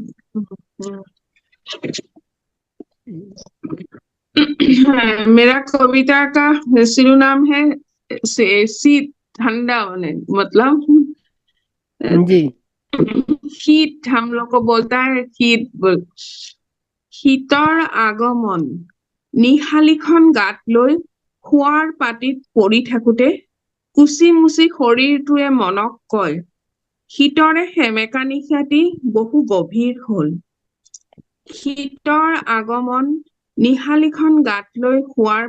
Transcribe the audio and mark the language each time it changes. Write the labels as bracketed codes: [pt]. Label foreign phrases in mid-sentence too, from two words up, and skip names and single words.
[hi] मेरा कविता का शिरोनाम है शीत ठंडा होने, मतलब जी हीट, हम लोग को बोलता है हीट। [as] শীতৰ আগমন নিশালিখন গাত লৈ শোৱাৰ পাটিত পৰি থাকোতে কুচি মুচি শৰীৰটোৱে মনক কয় শীতৰে সেমেকা নিশাটি বহু গভীৰ হল শীতৰ আগমন নিশালিখন গাত লৈ শোৱাৰ